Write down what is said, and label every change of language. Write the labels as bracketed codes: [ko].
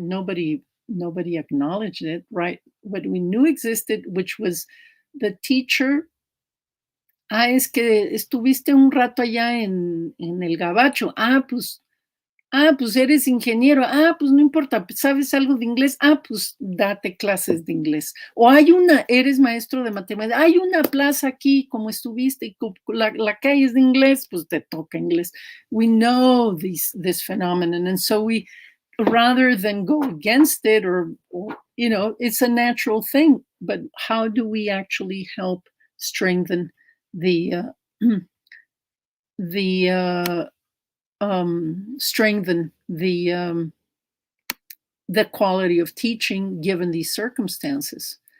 [en] Nobody acknowledged it, right? But we knew existed, which was the teacher. [es] Es que estuviste un rato allá en el Gabacho. Pues eres ingeniero. Pues no importa, ¿sabes algo de inglés? Pues date clases de inglés. O eres maestro de matemáticas. Hay una plaza aquí, como estuviste, y la calle es de inglés, pues te toca inglés. [en] We know this phenomenon. And so we, rather than go against it or it's a natural thing, but how do we actually help strengthen strengthen the quality of teaching given these circumstances?